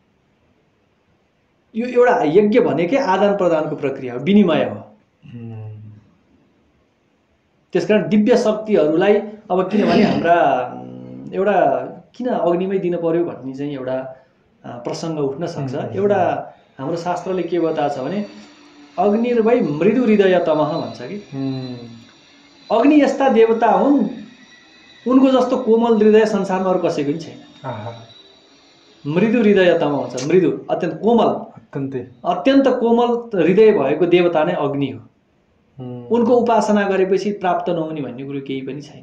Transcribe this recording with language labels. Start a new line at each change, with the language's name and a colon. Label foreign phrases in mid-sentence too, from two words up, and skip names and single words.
Nepali: यो एउटा यज्ञ भनेकै आदान प्रदानको प्रक्रिया हो विनिमय हो। त्यसकारण दिव्य शक्तिहरूलाई अब किनभने हाम्रा एउटा किन अग्निमै दिन पर्यो भन्ने चाहिँ एउटा प्रसङ्ग उठ्न सक्छ। एउटा हाम्रो शास्त्रले के बताएको छ भने
Sanskrit: अग्निर्वै मृदु हृदय तमः
Nepali: भन्छ कि अग्नि यस्ता देवता हुन् उनको जस्तो कोमल हृदय संसारमा अरू कसैको पनि छैन।
Sanskrit: मृदु हृदय तमः
Nepali: भन्छ। मृदु अत्यन्त कोमल अत्यन्त कोमल हृदय भएको देवता नै अग्नि हो। उनको उपासना गरेपछि प्राप्त नहुने भन्ने कुरो केही पनि छैन।